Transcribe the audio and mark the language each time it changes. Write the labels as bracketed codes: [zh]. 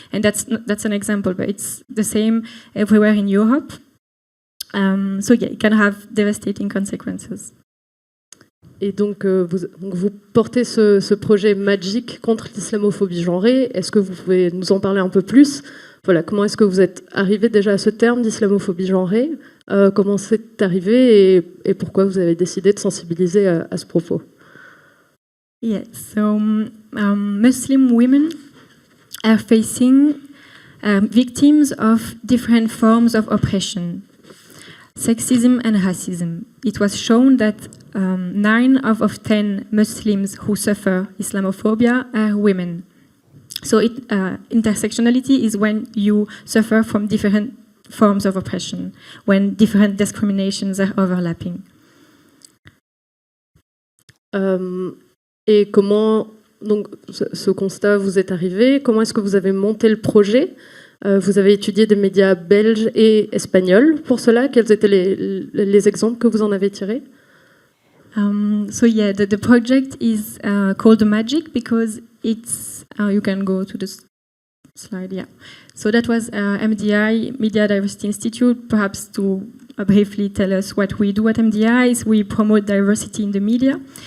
[en] And that's an example, but it's the same everywhere in Europe. So yeah, it can have devastating consequences. [fr] Et donc, vous portez ce projet Magic contre l'islamophobie genrée. Est-ce que vous pouvez nous en parler un peu plus? Voilà, comment est-ce que vous êtes arrivé déjà à ce terme d'islamophobie genrée? Comment c'est arrivé et pourquoi vous avez décidé de sensibiliser à ce propos? [en] Yes, so Muslim women are facing victims of different forms of oppression. Sexism and racism. It was shown that 9 out of 10 Muslims who suffer Islamophobia are women. So intersectionality is when you suffer from different forms of oppression, when different discriminations are overlapping. [fr] Et comment donc ce constat vous est arrivé? Comment est-ce que vous avez monté le projet? Vous avez étudié des médias belges et espagnols pour cela. Quels étaient les exemples que vous en avez tirés? [en] So yeah, the project is called Magic because it's, you can go to the slide, yeah. So that was MDI, Media Diversity Institute. Perhaps to briefly tell us what we do at MDI is we promote diversity in the media.